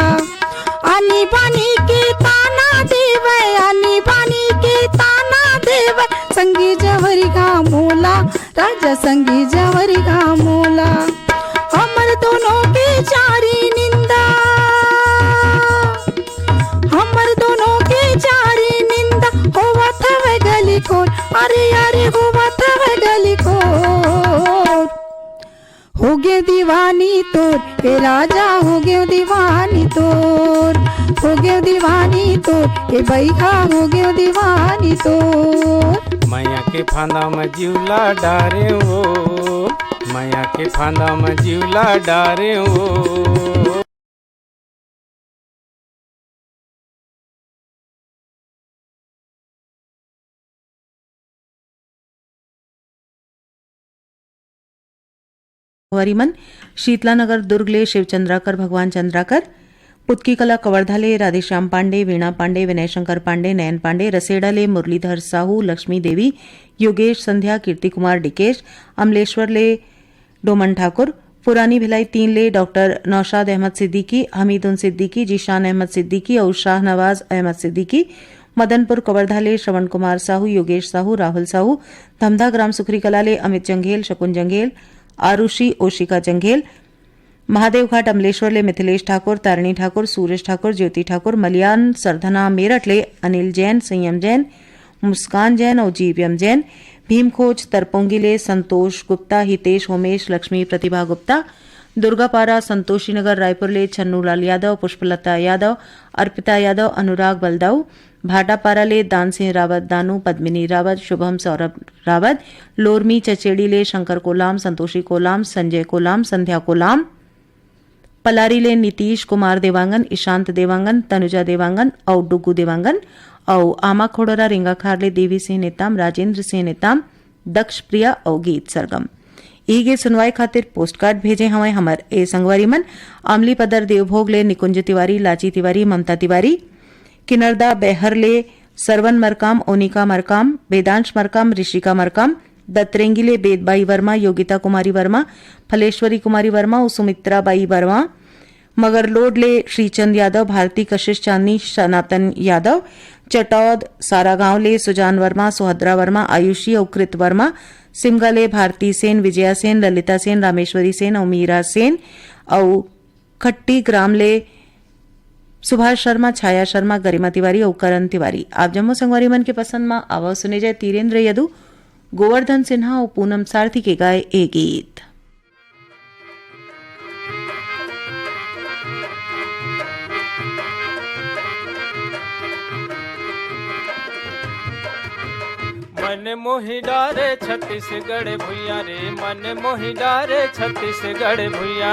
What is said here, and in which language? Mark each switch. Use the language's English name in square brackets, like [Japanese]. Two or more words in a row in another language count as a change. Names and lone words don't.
[Chhattisgarhi] आनी बानी के ताना देवे, आनी बानी के ताना देवे, संगी जवरी का मोला राजा, संगी जवरी का मोला। हमर दोनों के चारी निंदा, हमर दोनों के चारी निंदा, होवा थवे गली खोर, अरे अरे होवा थवे गली खोर। हो गए दीवानी तोर, ए राजा हो गए दीवानी तोर, हो गए दीवानी तोर, ए बैहा हो गए दीवानी तोर। माया के फांदा में जीवला डारे ओ, माया के फांदा में जीवला डारे ओ। वरिमन शीतलानगर दुर्ग ले शिवचंद्राकर, भगवान चंद्राकर, पुतकी कला कवर्धा ले राधेश्याम पांडे, वीणा पांडे, विनय शंकर पांडे, नयन पांडे, रसेड़ा ले मुरलीधर साहू, लक्ष्मी देवी, योगेश संध्या, कीर्ति कुमार डिकेश, अमलेश्वर ले डोमन ठाकुर, पुरानी भिलाई 3 ले डॉक्टर नौशाद अहमद सिद्दीकी, हमीदुन सिद्दीकी, जीशान अहमद सिद्दीकी और शाहनवाज अहमद सिद्दीकी, मदनपुर कवर्धा ले श्रवण कुमार साहू, योगेश साहू, राहुल साहू, धमधा ग्राम सुखरी कला ले अमित जंघेल, शकुन जंघेल, आरुषि ओशिका जंघेल, महादेव घाट अमलेश्वर ले मिथिलेश ठाकुर, तारिणी ठाकुर, सूरज ठाकुर, ज्योति ठाकुर, मलियान सरधना मेरठ ले अनिल जैन, संयम जैन, मुस्कान जैन और जीवयम जैन, भीमखोज तरपोंगी ले संतोष गुप्ता, हितेश होमेश, लक्ष्मी प्रतिभा गुप्ता, दुर्गापारा संतोषी नगर रायपुर ले छन्नूलाल यादव, पुष्पलता यादव, अर्पिता यादव, अनुराग बलदाऊ, भाटापारा ले दान सिंह रावत दानू, पद्मिनी रावत, शुभम सौरभ रावत, लोरमी चचेड़ी ले शंकर कोलाम, संतोषी कोलाम, संजय कोलाम, संध्या कोलाम, पलारी ले नीतीश कुमार देवांगन, ईशांत देवांगन, तनुजा देवांगन और डुगू देवांगन और आमा खोड़रा रिंगाखार ले देवी सिंह नेताम, राजेंद्र सिंह नेताम, दक्ष प्रिया और गीत सरगम। ई गे सुनवाई खातिर पोस्ट कार्ड भेजे हमें हमर ए संगवारी मन अमली पदर देवभोग ले निकुंज तिवारी, लाची तिवारी, ममता तिवारी, किनरदा बेहर ले सरवन मरकाम, ओनिका मरकाम, वेदांश मरकाम, ऋषिका मरकाम, दत्रेंगी ले बेदबाई वर्मा, योगिता कुमारी वर्मा, फलेश्वरी कुमारी वर्मा और सुमित्रा बाई वर्मा, मगरलोड ले श्रीचंद यादव, भारती कशिश चांदनी, सनातन यादव, चटौद सारागांव ले सुजान वर्मा, सुहद्रा वर्मा, आयुषी और कृत वर्मा, सिमगा ले भारती सेन, विजया सेन, ललिता सेन, रामेश्वरी सेन और मीरा सेन और खट्टी ग्राम ले सुभाष शर्मा, छाया शर्मा, गरिमा तिवारी और करण तिवारी। आप जम्मू संगवारी मन के पसंद में आवाज सुने जाए तीरेंद्र यदु, गोवर्धन सिन्हा और पूनम सारथी के गाए ए गीत। मन मोहि डारे छत्तीसगढ़ भुइया रे, मन मोहि डारे छत्तीसगढ़ भुइया,